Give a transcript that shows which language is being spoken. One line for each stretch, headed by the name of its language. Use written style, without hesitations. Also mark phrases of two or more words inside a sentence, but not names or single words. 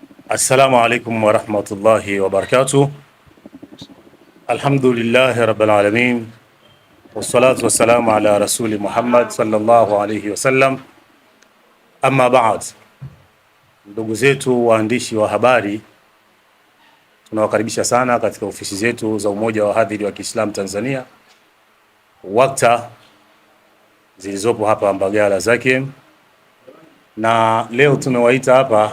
Arabic: السلام عليكم ورحمة الله وبركاته. الحمد لله رب العالمين. والصلاة والسلام على رسول محمد صلى الله عليه وسلم. أما بعد.
Swahili: Ndugu zetu waandishi wa habari, tunawakaribisha sana katika ofisi zetu za Umoja wa Wahadhiri wa Kiislamu Tanzania WAKTA zilizopo hapa Mbagala Zakiem, na leo tumewaita hapa